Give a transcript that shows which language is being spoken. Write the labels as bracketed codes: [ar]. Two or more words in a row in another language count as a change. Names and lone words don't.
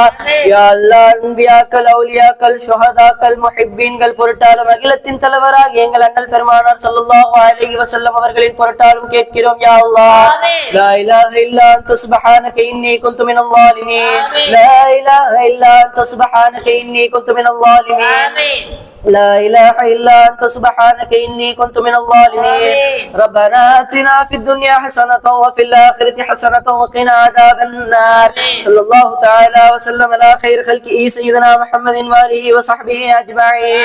[ar] يا الله [ta] அன்பியாக்கள் அவுலியாக்கள் ஷுஹதாக்கள் முஹிப்பீன்கள் பொருட்டாலும் அகிலத்தின் தலைவராக எங்கள் அண்ணல் பெருமானார் [ar] صلى الله عليه وسلم [ta] அவர்களின் பொருட்டாலும் கேட்கிறோம் [ar] يا الله. لا إله إلا أنت سبحانك إني كنت من الظالمين. لا إله إلا أنت سبحانك إني كنت من الظالمين. لا إله إلا أنت سبحانك إني كنت من الظالمين. ربنا آتنا في الدنيا حسنة وفي الآخرة حسنة وقنا عذاب النار. صلى الله تعالى وسلم على خير خلقه سيدنا محمد وآله وصحبه أجمعين.